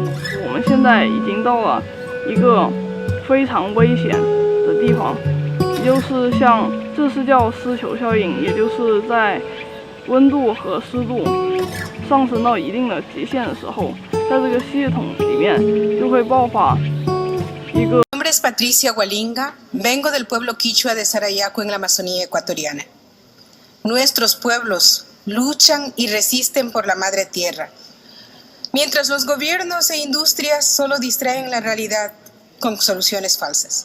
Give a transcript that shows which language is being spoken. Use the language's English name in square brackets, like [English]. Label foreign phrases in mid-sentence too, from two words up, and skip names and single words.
[Chinese] 我们现在已经到了一个非常危险的地方，也就是像这是叫丝球效应，也就是在温度和湿度上升到一定的极限的时候，在这个系统里面就会爆发一个。 [Spanish] Mi nombre es Patricia Hualinga, vengo del pueblo quichua de Sarayaco en la Amazonía ecuatoriana. Nuestros pueblos luchan y resisten por la madre tierra, mientras los gobiernos e industrias solo distraen la realidad con soluciones falsas.